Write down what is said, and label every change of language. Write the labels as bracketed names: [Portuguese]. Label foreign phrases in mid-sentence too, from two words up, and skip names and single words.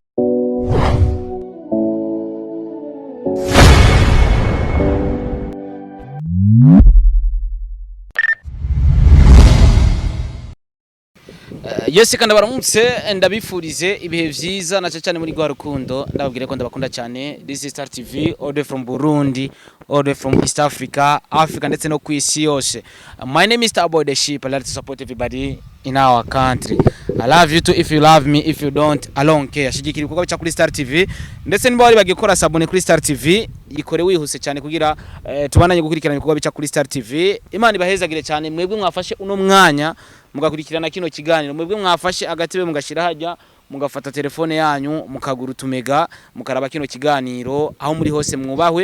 [Rundi] Yose kandi baramutse ndabifurize ibihe vyiza na cyane muri gwa rukundo ndababwire ko ndabakunda cyane. [English] This is Star TV all the from Burundi, all the from East Africa [Rundi] ndetse no kwisi yose. [English] My name is Starboy the Sheep. I like to support everybody in our country. I love you too if you love me, if you don't I don't care. [Rundi] Shigikira ibikorwa bica kuri Star TV ndetse niba bari bagikora sabone kuri Star TV ikore wihuse cyane kugira tubananye gukurikirana ibikorwa bica kuri Star TV. Imana ibahezagire cyane mwebwe mwafashe uno mwanya mugakurikirana kino kiganiro mwebwe mwafashe agatebe mugashira hajya mugafata telefone yanyu mukagura tumega mukaraba kino kiganiro aho muri hose mwubahwe